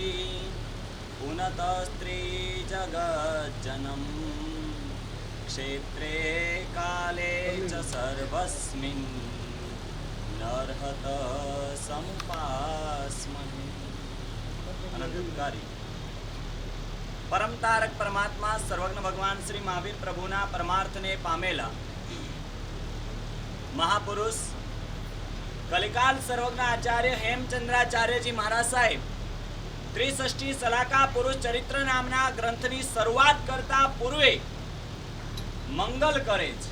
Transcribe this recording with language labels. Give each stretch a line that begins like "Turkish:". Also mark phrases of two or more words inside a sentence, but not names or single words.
Sanskrit: पुनत स्त्री जगज्जनम क्षेत्रे काले च सर्वस्मिन् नर्हत समुपास्महे.
Gujarati: अनंतकारी પરમ તારક પરમાત્મા સર્વજ્ઞ ભગવાન શ્રી મહાવીર પ્રભુના પરમાર્થને પામેલા મહાપુરુષ કલિકાલ સર્વજ્ઞ આચાર્ય હેમચંદ્રાચાર્યજી મહારાજ સાહેબ ત્રિષષ્ઠી સલાકા પુરુષ ચરિત્ર નામના ગ્રંથની શરૂઆત કરતા પૂર્વે મંગલ કરે છે.